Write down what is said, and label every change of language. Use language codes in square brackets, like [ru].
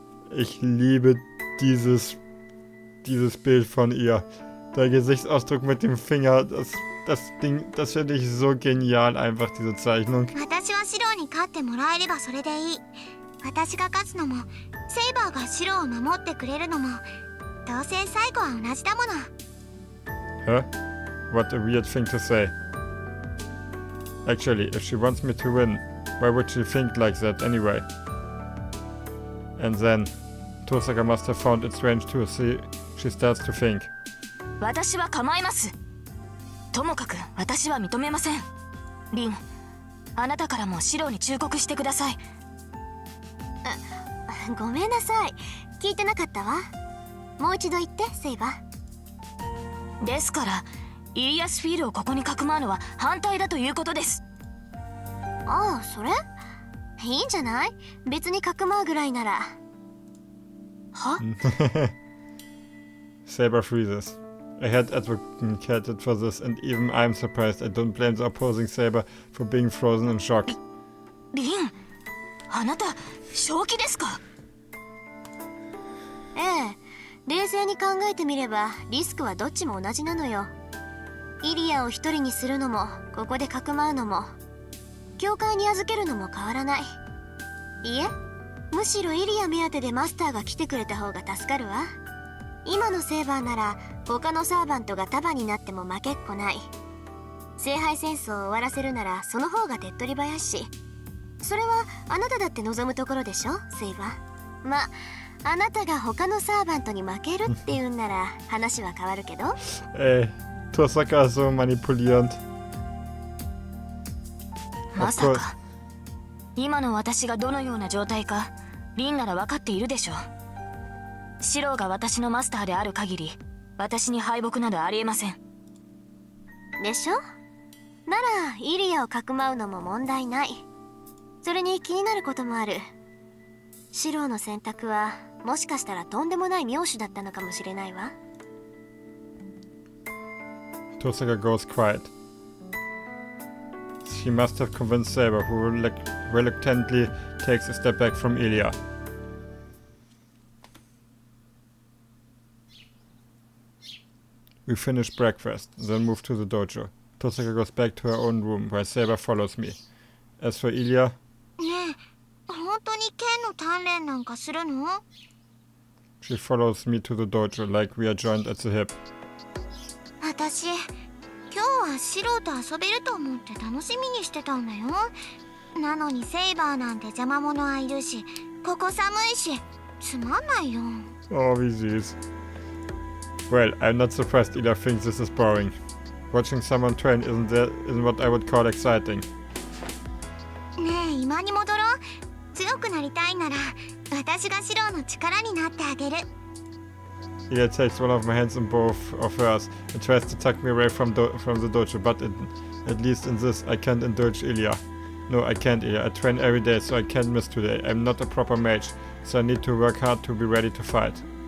[de] Ich liebe dieses Bild von ihr. Der Gesichtsausdruck mit dem Finger, das Ding, das finde ich so genial, einfach diese Zeichnung. [ja] 私はシローに勝ってもらえればそれでいい。私が勝つのもセイバーがシローを守ってくれるのもどうせ最後は同じだもの。 [en] Huh? What a weird thing to say. Actually, if she wants me to win, why would she think like that anyway? And then, Tosaka must have found it strange too. She starts to think. [ja] 私は構います。ともかく私は認めません。リン、あなたからもシローに忠告してください。ごめんなさい。聞いてなかったわ。もう一度言って、セイバー。ですから、イリアスフィールをここにかくまうのは反対だということです。ああ、それいいんじゃない？別にかくまうぐらいなら。は [en] Saber freezes. I had advocated for this, and even I'm surprised. I don't blame the opposing Saber for being frozen in shock. [ja] リン、あなた、正気ですか？ええ、冷静に考えてみればリスクはどっちも同じなのよ。イリアを一人にするのもここでかくまうのも教会に預けるのも変わらない。いえ、むしろイリア目当てでマスターが来てくれた方が助かるわ。今のセーバーなら他のサーバントが束になっても負けっこない。聖杯戦争を終わらせるならその方が手っ取り早いし、それはあなただって望むところでしょ、セイバー。ま、あなたが他のサーバントに負けるって言うんなら話は変わるけど。 [de] Tosaka ist so manipulierend. [ja] まさか今の私がどのような状態かリンなら分かっているでしょう。シローが私のマスターである限り私に敗北などありえません。でしょ？ならイリアをかくまうのも問題ない。それに気になることもある。シローの選択はもしかしたらとんでもない妙手だったのかもしれないわ。 [en] Tosaka goes quiet. She must have convinced Saber, who reluctantly takes a step back from Elia. We finish breakfast, then move to the dojo. Tosaka goes back to her own room, while Saber follows me. As for Elia... [ja] ねえ、本当に剣の鍛錬なんかするの？ [en] She follows me to the dojo, like we are joined at the hip. [ja] 私、今日はシロと遊べると思って楽しみにしてたんだよ。なのにセイバーなんて邪魔者はいるし、ここ寒いし、つまんないよ。 [de] Oh, wie süß. [en] Well, I'm not surprised Ila thinks this is boring. Watching someone train isn't what I would call exciting. [ja] ねえ、今に戻ろう。強くなりたいなら、私がシロの力になってあげる。 [en] Ila takes one of my hands in both of hers and tries to tuck me away from the dojo, but at least in this I can't indulge Ilya. No, I can't, Ilya. I train every day, so I can't miss today. I'm not a proper mage, so I need to work hard to be ready to fight.